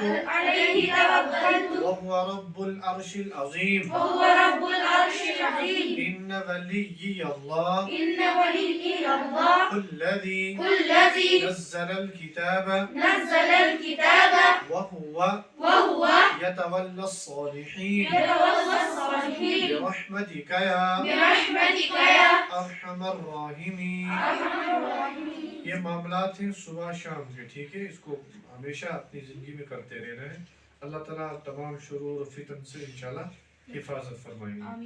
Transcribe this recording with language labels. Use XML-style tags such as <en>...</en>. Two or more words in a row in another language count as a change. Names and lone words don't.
<ar>عليه توكلت وهو رب العرش العظيم. وهو رب العرش العظيم. إن وليي الله إن وليي الله हुल्लज़ी हुल्लज़ी نزل الكتاب نزل الكتاب وهو वहुवा يتولى الصالحين يتولى الصالحين برحمتك يا برحمتك يا أرحم الراحمين. أرحم الراحمين.</ar> <ur>یہ معاملات ہیں صبح شام کے، ٹھیک ہے۔ اس کو ہمیشہ اپنی زندگی میں کرتے رہنا ہے. اللہ تعالیٰ تمام شرور اور فتن سے انشاءاللہ حفاظت فرمائیں گے.</ur>